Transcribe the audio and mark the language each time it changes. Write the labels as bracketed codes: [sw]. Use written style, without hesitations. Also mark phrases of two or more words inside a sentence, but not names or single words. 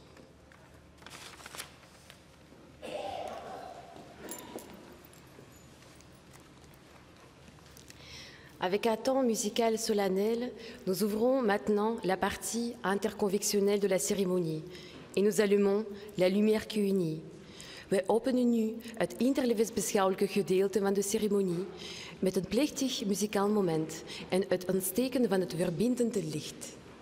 [fr] Avec un temps musical solennel, nous ouvrons maintenant la partie interconvictionnelle de la cérémonie et nous allumons la lumière qui unit. [nl] Wij openen nu het interlevensbeschouwelijke gedeelte van de ceremonie met een plechtig muzikaal moment en het ontsteken van het verbindende licht.